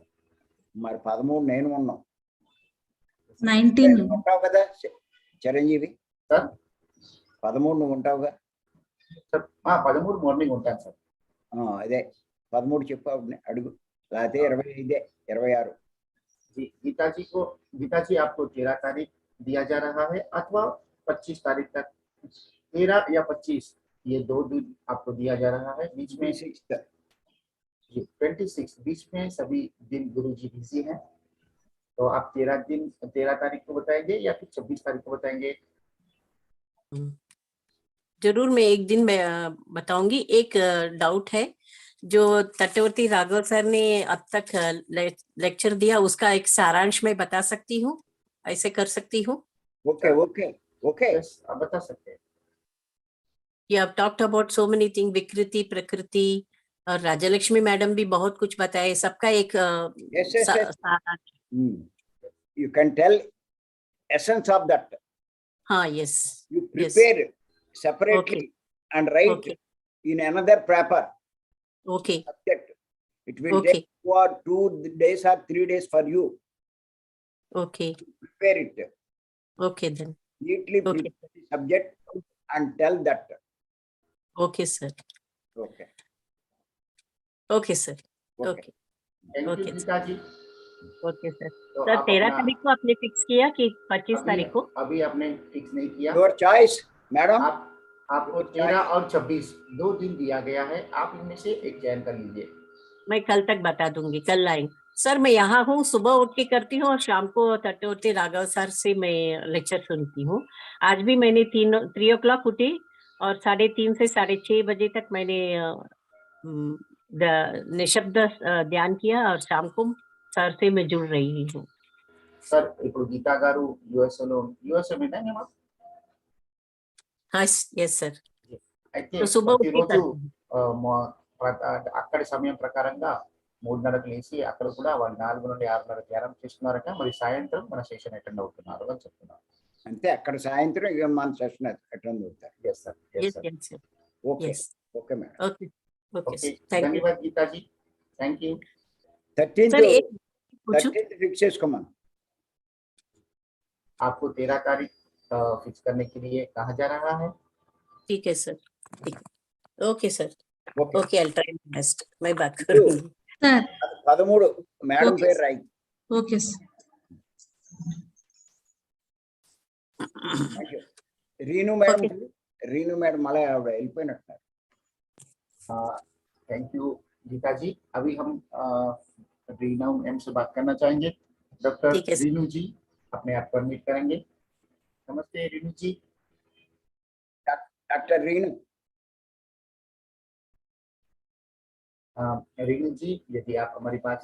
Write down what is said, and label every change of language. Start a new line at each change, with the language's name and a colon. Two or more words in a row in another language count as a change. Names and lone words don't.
Telugu: మరి 13 నేను ఉన్నాం. 19 ఉంటావు కదా చిరంజీవి? సార్ 13 నువ్వు ఉంటావుగా? సార్ 13 మార్నింగ్ ఉంటాను సార్। అదే 13 చెప్పు, అడుగు. లేకపోతే 25, 26.
Hindi: जी गीता जी आपको 13 तारीख दिया जा रहा है अथवा 25 तारीख तक। 13 या 25 ये 2 दिन आपको दिया जा रहा है। बीच में 26th. जी 26 बीच में सभी दिन गुरुजी बिजी हैं, तो आप 13 तारीख को बताएंगे या फिर 26 तारीख को बताएंगे? जरूर, मैं एक दिन मैं बताऊंगी। एक डाउट है, जो तटवर्ती राघव सर ने अब तक लेक्चर दिया, उसका एक सारांश मैं बता सकती हूँ, ऐसे कर सकती हूँ?
English: okay okay okay
Hindi: यस, आप बता सकते हैं।
English: You have talked about so many things,
Hindi: विकृति, प्रकृति, और राजलक्ष्मी मैडम भी बहुत कुछ बताए, सबका एक
English: Yes, yes, yes.
Hindi: सारांश।
English: You can tell essence of that.
Hindi: हाँ, yes,
English: You yes, prepare separately Okay. and write okay, in another paper okay, subject. It will Okay. take 2 or 2 days or 3 days for you. okay, Prepare it. okay then, Neatly Okay. prepare the subject and tell that. okay sir, Okay. okay sir, Okay. okay, thank you Okay.
Hindi: गीता जी।
English: okay sir.
Hindi: तो सर आप 13 अपना तारीख को आपने फिक्स किया कि 25 तारीख को? अभी आपने फिक्स नहीं किया।
English: Your choice, madam.
Hindi: आपको 13 और 26 2 दिन दिया गया है, आप इनमें से एक चयन कर लीजिए। मैं कल तक बता दूंगी, कल आएंगे सर। मैं यहाँ हूँ, सुबह उठ के करती हूँ और शाम को तटवर्ती राघव सर से मैं लेक्चर सुनती हूँ। आज भी मैंने 3 o'clock उठी और 3:30 से 6:30 बजे तक मैंने निशब्द ध्यान किया और शाम को सर से मैं जुड़ रही हूँ।
Telugu: సార్ ఇప్పుడు గీతా గారు యుఎస్ఏ మీద మేము
Hindi: हाँ, यस सर।
Telugu: అయితే
Hindi: तो सुबह उठ के
Telugu: ప్రతిరోజు
Hindi: करती हूँ।
Telugu: అక్కడి సమయం ప్రకారంగా 3:30కు లేచి అక్కడ కూడా వాళ్ళు 4 నుండి 6:30 ధ్యానం చేస్తున్నారట, మరి సాయంత్రం మన సెషన్ అటెండ్ అవుతున్నారు అని చెప్తున్నారు. అంతే, అక్కడ సాయంత్రం ఇక మన సెషన్ అటెండ్ అవుతారు.
English: yes sir, yes Yes, sir. yes, sir. ఓకే Yes. okay madam. Okay, okay, Okay, sir. Thank you.
Hindi: धन्यवाद गीता जी,
English: thank you.
Hindi: 13th सर एक पूछूं?
Telugu: 13th ఫిక్స్ చేసుకోమను.
Hindi: आपको 13 तारीख फिक्स करने के लिए कहा जा रहा है। ठीक है सर, ठीक है।
English: okay sir,
Hindi: ఓకే
English: okay, I try my best.
Hindi: मैं बात करूंगी। सर
Telugu: 13 మేడం
English: Okay.
Telugu: పేరు రాయి.
English: okay sir.
Telugu: థాంక్యూ. రీను మేడం,
English: Okay.
Telugu: రీను మేడం మళ్ళీ ఆవిడ వెళ్ళిపోయినట్టున్నారు.
English: thank you
Hindi: गीता जी। अभी हम रीना मैम से बात करना चाहेंगे। डॉक्टर ठीक है सर। रीनू जी अपने आप परमिट करेंगे। नमस्ते रीनू जी।
Telugu: డాక్టర్ రీను.
Hindi: रीनू जी यदि आप हमारी बात